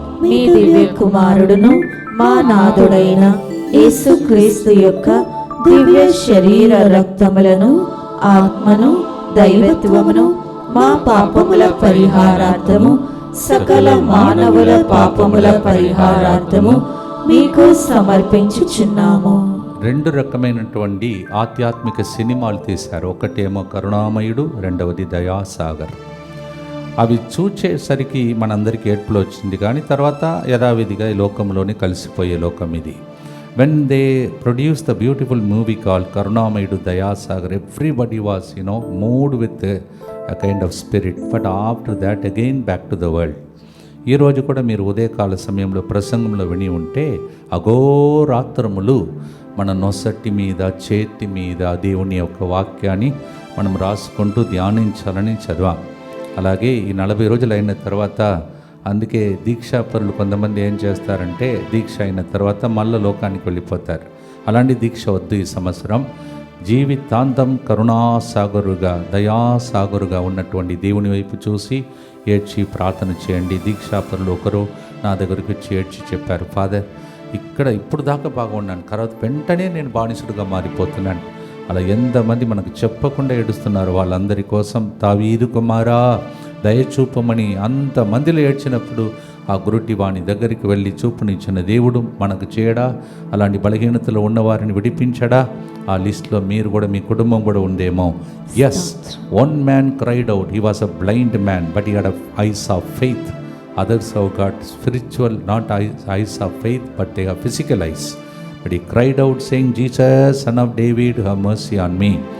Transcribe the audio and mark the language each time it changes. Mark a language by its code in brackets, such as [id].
[te] మీ దివ్య కుమారుడును మా నాథుడైన యేసుక్రీస్తు యొక్క దివ్య శరీర రక్తములను ఆత్మను దైవత్వమును మా పాపముల పరిహారార్థము సకల మానవుల పాపముల పరిహారార్థము మీకు సమర్పించుచున్నాము. 2 రకమైనటువంటి ఆధ్యాత్మిక సినిమాలు తీశారు. ఒకటేమో కరుణామయుడు, రెండవది దయాసాగర్. అవి చూచేసరికి మనందరికీ ఏడ్పులు వచ్చింది, కానీ తర్వాత యథావిధిగా ఈ లోకంలోనే కలిసిపోయే లోకం ఇది. [en] When they produced the beautiful movie called Karunamayudu Dayasagar, everybody was, moved with a kind of spirit. But after that, again back to the world. [te] ఈ రోజు కూడా మీరు ఉదయకాల సమయంలో ప్రసంగంలో విని ఉంటే, అఘోరాత్రములు మన నొసటి మీద, చేతి మీద దేవుని యొక్క వాక్యాన్ని మనం రాసుకుంటూ ధ్యానించాలని చదివాం. అలాగే ఈ 40 రోజులు అయిన తర్వాత, అందుకే దీక్షాపరులు కొంతమంది ఏం చేస్తారంటే, దీక్ష అయిన తర్వాత మళ్ళీ లోకానికి వెళ్ళిపోతారు. అలాంటి దీక్ష వద్దు. ఈ సంవత్సరం జీవితాంతం కరుణాసాగరుగా, దయాసాగరుగా ఉన్నటువంటి దేవుని వైపు చూసి ఏడ్చి ప్రార్థన చేయండి. దీక్షాపరులు ఒకరు నా దగ్గరికి వచ్చి ఏడ్చి చెప్పారు, ఫాదర్ ఇప్పుడు దాకా బాగున్నాను, తర్వాత వెంటనే నేను బానిసుడుగా మారిపోతున్నాను. అలా ఎంతమంది మనకు చెప్పకుండా ఏడుస్తున్నారు. వాళ్ళందరి కోసం దావీదు కుమారా దయచూపమని అంతమందిలో ఏడ్చినప్పుడు ఆ గురుటి వాని దగ్గరికి వెళ్ళి చూపునిచ్చిన దేవుడు మనకు చేయడా? అలాంటి బలహీనతలో ఉన్నవారిని విడిపించడా? ఆ లిస్ట్లో మీరు కూడా, మీ కుటుంబం కూడా ఉందేమో. [en] Yes, 1 man cried out. He was a blind man, but he had eyes of faith. Others have got spiritual, not eyes of faith, but they have physical eyes. But he cried out saying, Jesus, son of David, have mercy on me.